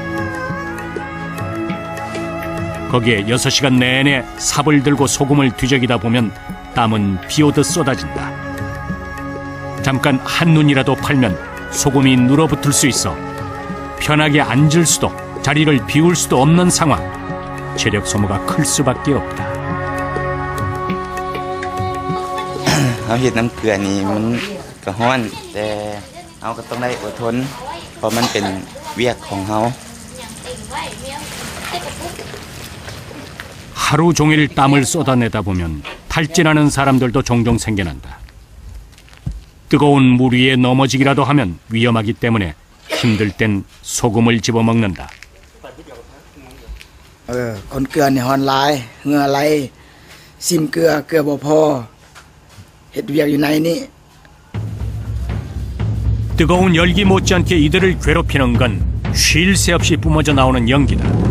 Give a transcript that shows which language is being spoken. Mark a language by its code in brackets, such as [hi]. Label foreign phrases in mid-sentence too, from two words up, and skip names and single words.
[ko] 거기에 6시간 내내 삽을 들고 소금을 뒤적이다 보면 땀은 비오듯 쏟아진다. 잠깐 한눈이라도 팔면 소금이 눌어붙을 수 있어 편하게 앉을 수도 자리를 비울 수도 없는 상황. 체력 소모가 클 수밖에 없다. [tts] เอาเห็ดน้ำเกลือนี่มันก็ร้อนแต่เราก็ต้องได้อดทนเพราะมันเป็นเวียกของเรา [ko] 하루 종일 땀을 쏟아내다 보면 탈진하는 사람들도 종종 생겨난다. 뜨거운 물 위에 넘어지기라도 하면 위험하기 때문에 힘들 땐 소금을 집어먹는다. [tts] คนเกลือเนี่ยฮอนหลายเหงื่อไหลซิมเกลือบ่พอเฮ็ดเวียกอยู่ในนี้ [ko] 뜨거운 열기 못지않게 이들을 괴롭히는 건 쉴 새 없이 뿜어져 나오는 연기다.